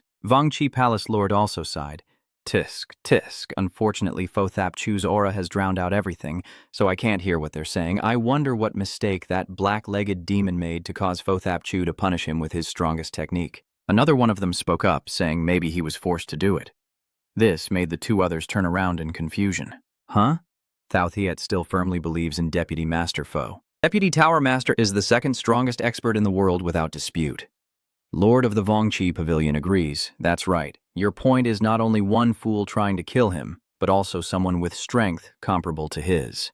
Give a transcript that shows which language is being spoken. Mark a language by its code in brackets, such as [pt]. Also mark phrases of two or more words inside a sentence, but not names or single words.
[en] Vongchi Palace Lord also sighed. "Tisk, tisk, unfortunately Fothap Chu's aura has drowned out everything, so I can't hear what they're saying. I wonder what mistake that black-legged demon made to cause Fothap Chu to punish him with his strongest technique." Another one of them spoke up, saying maybe he was forced to do it. This made the two others turn around in confusion. "Huh?" Thao Thiet still firmly believes in Deputy Master Foe. Deputy Tower Master is the second strongest expert in the world without dispute. Lord of the Vongchi Pavilion agrees. "That's right. Your point is not only one fool trying to kill him, but also someone with strength comparable to his.